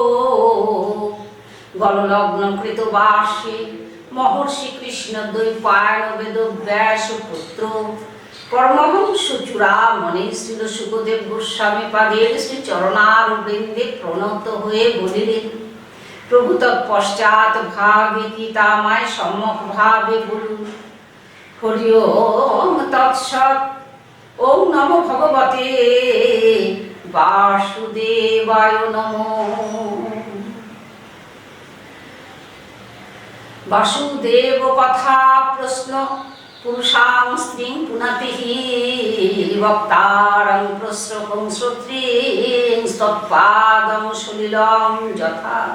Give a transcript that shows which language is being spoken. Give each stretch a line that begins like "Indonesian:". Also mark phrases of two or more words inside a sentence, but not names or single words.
Bangla: গললগ্ন কৃত বাসে মহর্ষি কৃষ্ণ দ্বৈপায়ন বেদ ব্যাস পুত্র পরমহংস চূড়ামণি শ্রীল সুখদেব গোস্বামী পাদের শ্রী চরণার বৃন্দে প্রণত হয়ে বলিলেন, প্রভু তৎপশ্চাৎ ভাবে গীতামায় সম্যক ভাবে বলুন।
Sanskrit: হরি ওম তৎসৎ। ওম নমো ভগবতে বাসুদেবায় নমঃ। বাসুদেব কথা প্রশ্ন পুরুষাং স্ত্রীং পুনাতিহি বক্তারং প্রশ্রকং শ্রোত্রীং তৎপাদং সলিলং যথা।